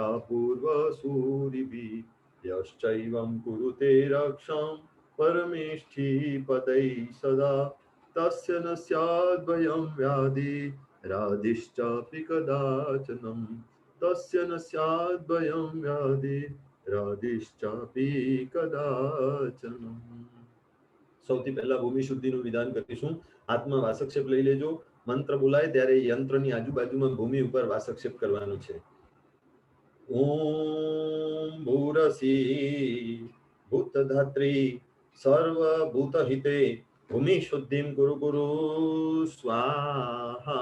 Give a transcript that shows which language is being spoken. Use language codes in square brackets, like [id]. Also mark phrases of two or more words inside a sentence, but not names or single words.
[sa] पूर्वसूरिभिः यश्चैवं कुरुते रक्षां परमेष्ठिपदैः सदा तस्य न स्याद्भयं व्याधि राधिश्चापि कदाचनं तस्य न स्याद्भयं व्याधि राधिश्चापि कदाचनं। [gu] સૌથી પહેલા ભૂમિ શુદ્ધિનું વિધાન કરીશું. હાથમાં વાસક્ષેપ લઈ લેજો. મંત્ર બોલાય ત્યારે યંત્રની આજુબાજુમાં ભૂમિ ઉપર વાસક્ષેપ કરવાનું છે. [sa] ओम भूरसी भूतधात्री सर्वभूतहिते भूमि शुद्धिम गुरु गुरु स्वाहा.